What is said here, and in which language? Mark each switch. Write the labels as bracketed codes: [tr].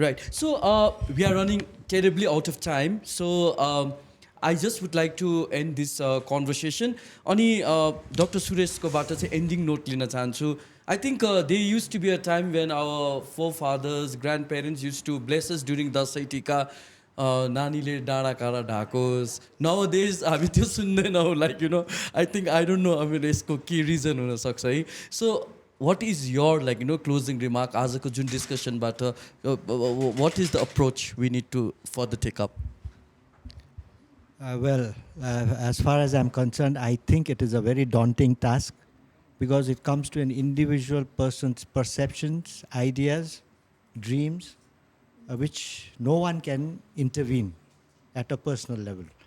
[en] So we are running terribly out of time. So I just would like to end this conversation. [ne] Ani Dr. Suresh ko bata चाहिँ ending note लिन चाहन्छु. [en] I think there used to be a time when our forefathers, grandparents used to bless us during Dasai Tika. [ne] नानीले डाँडा काँडा ढाकोस्. Nowadays हामी त्यो सुन्दैनौँ. [en] Like, you know, I don't know, I mean, [ne] यसको के reason हुन सक्छ है. [en] So what is your, like, you know, closing remark [ne] आजको जुन डिस्कसनबाट, [en] what is the approach we need to further take up? As far as I'm concerned, I think it is a very daunting task, because it comes to an individual person's perceptions, ideas, dreams, which no one can intervene at a personal level.